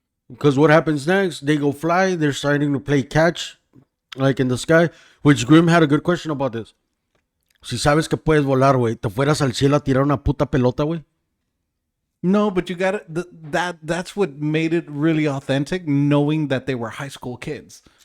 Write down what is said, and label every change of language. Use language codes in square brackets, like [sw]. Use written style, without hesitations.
[en] Because what happens next? They go fly. They're starting to play catch, like in the sky. Which Grim had a good question about this. [es] Si sabes que puedes volar, güey, te fueras al cielo a tirar una puta pelota, güey. [en] No, but you got it. That's what made it really authentic, knowing that they were high school kids.